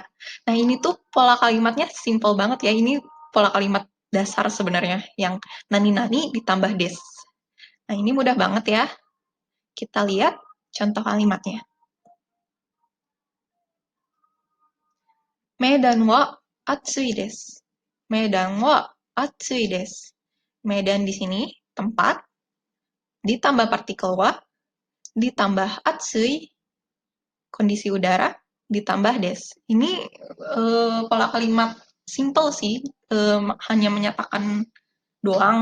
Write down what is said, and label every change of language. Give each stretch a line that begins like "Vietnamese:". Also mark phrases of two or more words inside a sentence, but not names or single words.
Indonesian: Nah, ini tuh pola kalimatnya simple banget ya. Ini pola kalimat dasar sebenarnya yang nani-nani ditambah des. Nah, ini mudah banget ya. Kita lihat contoh kalimatnya.
Japanese: Medan wa atsui desu. Medan wa atsui desu.
Indonesian: Medan di sini tempat ditambah partikel wa ditambah atsui kondisi udara ditambah des. Ini pola kalimat simple sih, hanya menyatakan doang.